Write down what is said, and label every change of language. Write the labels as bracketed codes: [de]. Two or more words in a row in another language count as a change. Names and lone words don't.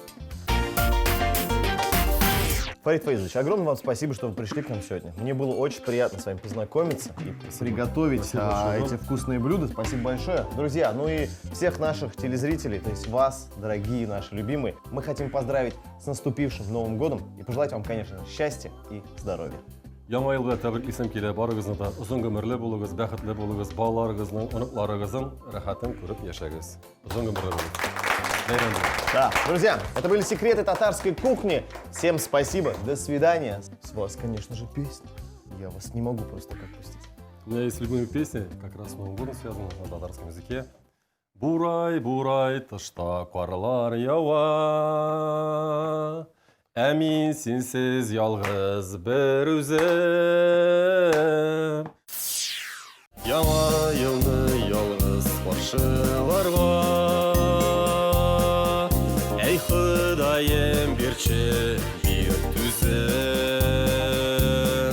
[ru] Фарид Файзович, огромное вам спасибо, что вы пришли к нам сегодня. Мне было очень приятно с вами познакомиться и приготовить эти вкусные блюда. Спасибо большое. Друзья, ну и всех наших телезрителей, то есть вас, дорогие наши любимые, мы хотим поздравить с наступившим Новым годом и пожелать вам, конечно, счастья и здоровья. [tt] Яңа елда тәбриклисем килә, барыгызны да озын гомерле булыгыз, бәхетле булыгыз, балаларыгызның, оныкларыгызның рәхәтен күреп яшәгез. Озын гомерле булыгыз. Бәйрәм булыгыз. [ru] Да, друзья, это были секреты татарской кухни. Всем спасибо, до свидания. С вас, конечно же, песня. Я вас не могу просто так пустить. У меня есть любимая песня, как раз с Новым годом связана, на татарском языке. [tt] Бурай, бурай, тышта карлар ява, ә мин синсез ялгыз бер үзем. Яңа елны ялгыз каршыларга, әй Ходаем бирче бир түзем.